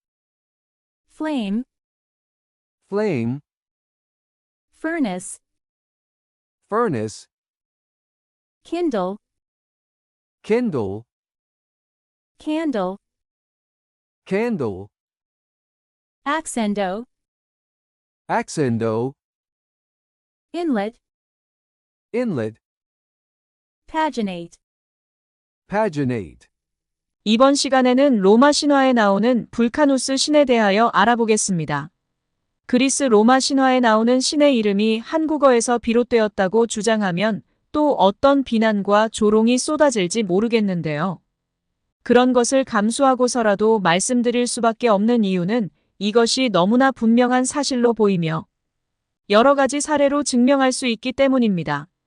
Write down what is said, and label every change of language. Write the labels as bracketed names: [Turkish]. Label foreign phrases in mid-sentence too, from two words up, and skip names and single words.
[English] flame, flame, furnace, furnace, kindle, kindle, candle, candle, accendo, accendo, inlet, inlet, paginate. paginate. [Korean] 이번 시간에는 로마 신화에 나오는 불카누스 신에 대하여 알아보겠습니다. 그리스 로마 신화에 나오는 신의 이름이 한국어에서 비롯되었다고 주장하면 또 어떤 비난과 조롱이 쏟아질지 모르겠는데요. 그런 것을 감수하고서라도 말씀드릴 수밖에 없는 이유는 이것이 너무나 분명한 사실로 보이며 여러 가지 사례로 증명할 수 있기 때문입니다.